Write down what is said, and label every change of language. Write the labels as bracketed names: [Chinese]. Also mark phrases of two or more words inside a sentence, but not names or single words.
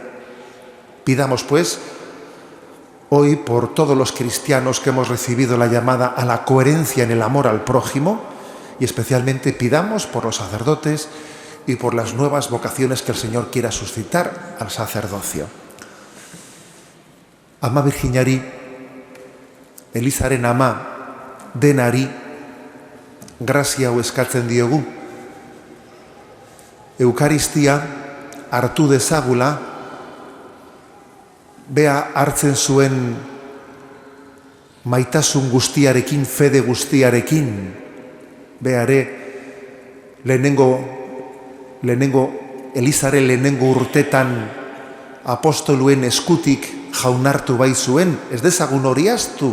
[Spanish] Pidamos, pues, hoy por todos los cristianos que hemos recibido la llamada a la coherencia en el amor al prójimo, y especialmente pidamos por los sacerdotes y por las nuevas vocaciones que el Señor quiera suscitar al sacerdocio. [Basque] Ama Virginari, Elizaren ama denari, grazia hau eskatzen diogu. Eukaristia hartu dezagula, bea hartzen zuen maitasun guztiarekin, fede guztiarekin, beare Elizaren lehenengo urtetan apostoluen eskutik jaunartu bai zuen, ez dezagun hori ahaztu.